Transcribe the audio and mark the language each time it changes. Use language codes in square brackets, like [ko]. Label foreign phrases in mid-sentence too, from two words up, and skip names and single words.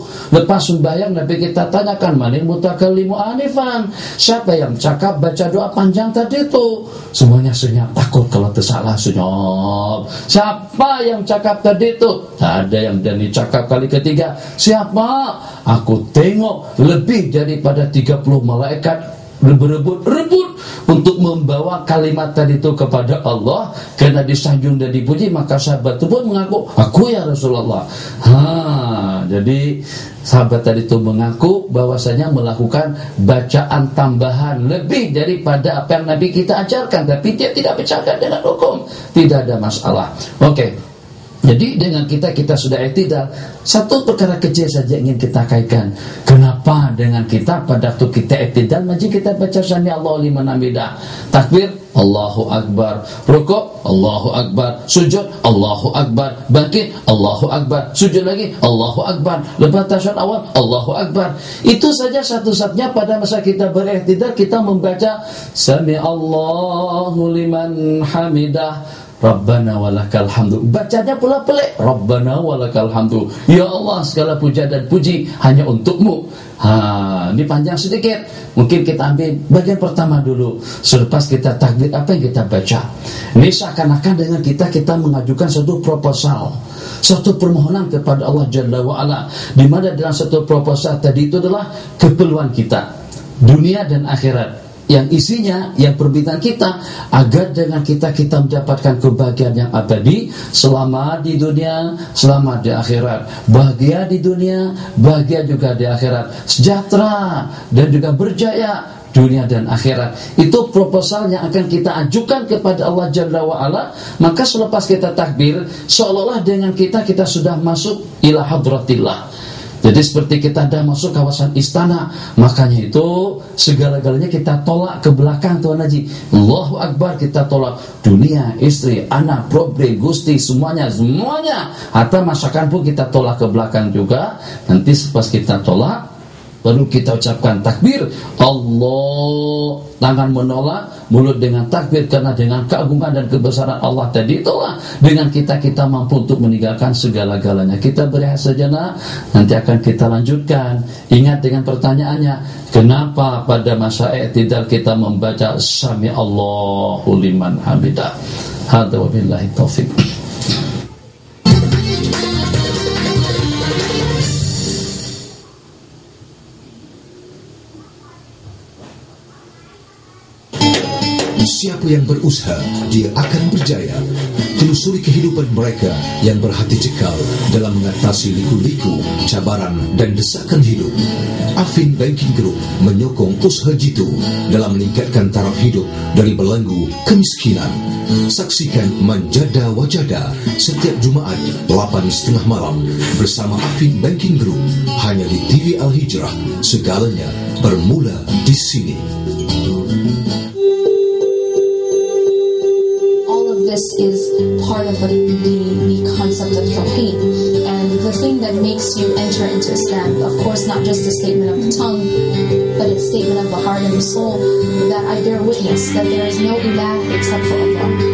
[ms] Lepas sembahyang Nabi kita tanyakan, [ar] من المتكلم آنفا, [ms] siapa yang cakap baca doa panjang tadi tu? Semuanya senyap, takut kalau tersalah senyap. Siapa yang cakap tadi tu? Tak ada yang berani cakap kali ketiga. Siapa? Aku tengok lebih daripada 30 malaikat berebut untuk membawa kalimat tadi itu kepada Allah. Karena disanjung dan dipuji, maka sahabat itu pun mengaku, aku ya Rasulullah. Jadi sahabat tadi itu mengaku bahwasanya melakukan bacaan tambahan lebih daripada apa yang Nabi kita ajarkan, tapi dia tidak bercakap dengan hukum, tidak ada masalah. Oke. Jadi dengan kita sudah i'tidal. Satu perkara kecil saja ingin kita kaitkan. Kenapa dengan kita pada waktu kita i'tidal, maju kita baca [ar] سمع الله لمن حمده, [ms] takbir [ar] الله أكبر, [ms] rukuk [ar] الله أكبر, [ms] sujud [ar] الله أكبر, [ms] bangkit [ar] الله أكبر, [ms] sujud lagi [ar] الله أكبر, [ms] lepas tasyahud awal [ar] الله أكبر. [ms] Itu saja satu-satunya pada masa kita beri'tidal, kita membaca [ar] سمع الله لمن حمده. ربنا ولك الحمد. [ms] Bacanya pula pelik, [ar] ربنا ولك الحمد. [ms] Ya Allah, segala puja dan puji hanya untukmu. Ini panjang sedikit. Mungkin kita ambil bagian pertama dulu. Selepas kita takbir, apa yang kita baca? Ini seakan-akan dengan kita mengajukan suatu proposal, suatu permohonan kepada Allah [ar] جل وعلا, [ms] di mana dalam satu proposal tadi itu adalah keperluan kita, dunia dan akhirat, yang isinya, yang permintaan kita agar dengan kita mendapatkan kebahagiaan yang abadi selama di dunia, selama di akhirat, bahagia di dunia, bahagia juga di akhirat, sejahtera dan juga berjaya dunia dan akhirat. Itu proposal yang akan kita ajukan kepada Allah [ar] جل وعلا. [ms] Maka selepas kita takbir, seolah-olah dengan kita sudah masuk [ar] إلى حضرة الله. [ms] Jadi seperti kita dah masuk kawasan istana. Makanya itu segala-galanya kita tolak ke belakang, Tuan Haji. [ar] الله أكبر, [ms] kita tolak dunia, istri, anak, problem, gusti, semuanya. Hatta masakan pun kita tolak ke belakang juga. Nanti selepas kita tolak, baru kita ucapkan takbir. Allah, tangan menolak, mulut dengan takbir, karena dengan keagungan dan kebesaran Allah tadi itulah dengan kita mampu untuk meninggalkan segala-galanya. Kita berehat sejenak, nanti akan kita lanjutkan. Ingat dengan pertanyaannya, kenapa pada masa i'tidal kita membaca [ar] سمع الله لمن حمده? هذا وبالله التوفيق. [ms] Siapa yang berusaha, dia akan berjaya. Telusuri kehidupan mereka yang berhati cekal dalam mengatasi liku-liku, cabaran dan desakan hidup. Affin Banking Group menyokong usaha jitu dalam meningkatkan taraf hidup dari belenggu kemiskinan. Saksikan Manjada Wajada setiap Jumaat 8:30 malam bersama Affin Banking Group hanya di TV Al Hijrah. Segalanya bermula di sini. [en] This is part of the concept of Tawheed, and the thing that makes you enter into Islam, of course, not just a statement of the tongue, but it's a statement of the heart and the soul, that I bear witness that there is no ilah except for Allah.